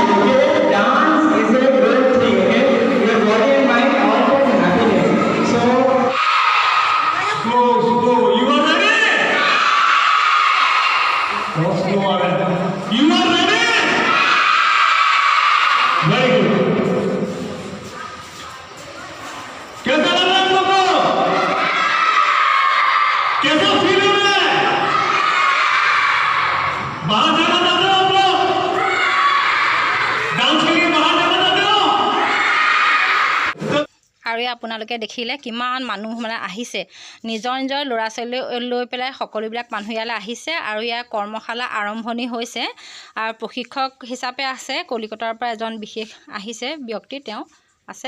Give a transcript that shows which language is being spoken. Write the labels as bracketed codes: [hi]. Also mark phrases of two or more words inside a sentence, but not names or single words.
[en] Okay, dance is a good thing. Okay. Body and mind all for happiness. So, slow. You are ready? Don't slow already. You are ready? Very good. [hi] कैसा लग रहा है आपको? कैसा फील हो रहा है? बाहर जाना चाहते हो आप लोग? डांस के लिए बाहर जाना चाहते हो? [as] আৰু আপোনালোকে দেখিলে কিমান মানুহ মানে আহিছে, নিজৰ নিজৰ ল'ৰা ছোৱালী লৈ পেলাই সকলোবিলাক মানুহ ইয়ালৈ আহিছে। আৰু ইয়াৰ কৰ্মশালা আৰম্ভণি হৈছে আৰু প্ৰশিক্ষক হিচাপে আছে কলিকতাৰ পৰা এজন বিশেষ আহিছে ব্যক্তি, তেওঁ আছে।